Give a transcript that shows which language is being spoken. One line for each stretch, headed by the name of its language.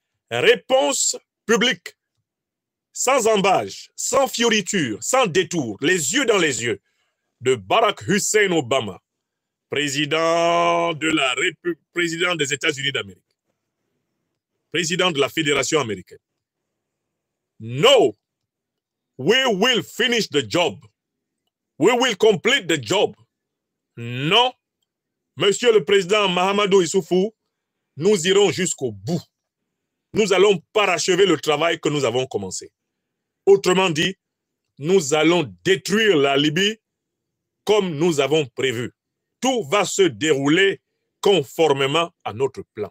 French: Réponse publique, sans embâche, sans fioriture, sans détour, les yeux dans les yeux, de Barack Hussein Obama, président des États-Unis d'Amérique, président de la Fédération américaine.
English: No, we will finish the job. We will complete the job.
French: Non, Monsieur le Président Mahamadou Issoufou, nous irons jusqu'au bout. Nous allons parachever le travail que nous avons commencé. Autrement dit, nous allons détruire la Libye comme nous avons prévu. Tout va se dérouler conformément à notre plan.